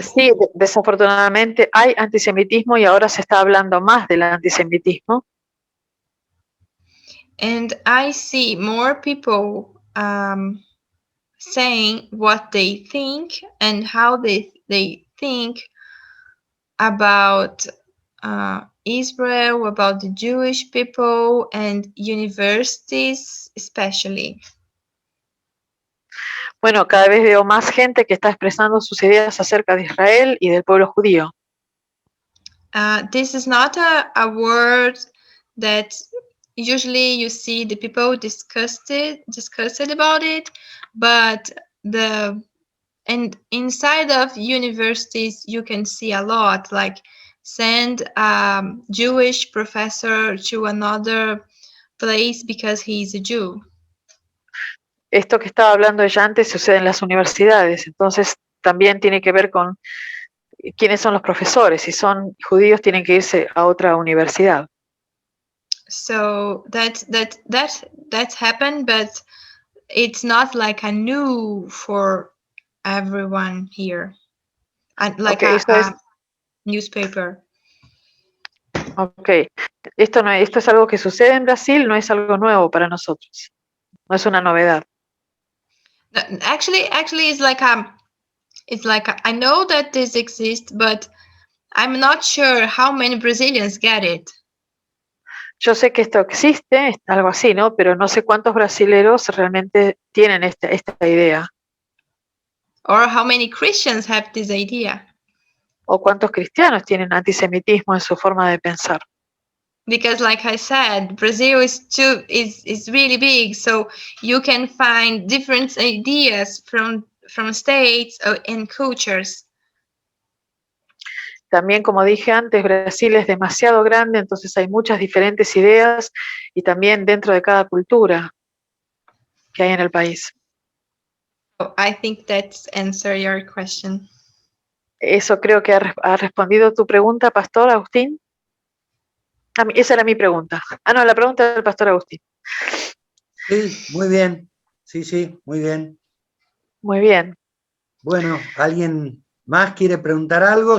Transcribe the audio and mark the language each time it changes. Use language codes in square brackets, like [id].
[es] sí, desafortunadamente hay antisemitismo y ahora se está hablando más del antisemitismo. [en] And I see more people saying what they think and how they think about Israel, about the Jewish people and universities especially. [es] Bueno, cada vez veo más gente que está expresando sus ideas acerca de Israel y del pueblo judío. [en] This is not a word that usually you see the people discussed about it, but and inside of universities you can see a lot, like send a Jewish professor to another place because he's a Jew. [es] Esto que estaba hablando ella antes sucede en las universidades, entonces también tiene que ver con quiénes son los profesores. Si son judíos tienen que irse a otra universidad. [en] So that happened, but it's not like a new for everyone here, like Okay, a newspaper. [es] Ok, esto es algo que sucede en Brasil, no es algo nuevo para nosotros, no es una novedad. [en] Actually, it's like I know that this exists, but I'm not sure how many Brazilians get it. [es] Yo sé que esto existe, es algo así, ¿no? Pero no sé cuántos brasileros realmente tienen esta idea. [en] Or how many Christians have this idea. [es] O cuántos cristianos tienen antisemitismo en su forma de pensar. [en] Because like I said, Brazil is really big, so you can find different ideas from states and cultures. [es] También, como dije antes, Brasil es demasiado grande, entonces hay muchas diferentes ideas y también dentro de cada cultura que hay en el país. [en] So I think that's answer your question. [es] Eso creo que ha respondido tu pregunta, Pastor Agustín. Esa era mi pregunta. No, la pregunta del Pastor Agustín. Sí, muy bien. Sí, muy bien. Muy bien. Bueno, ¿alguien más quiere preguntar algo?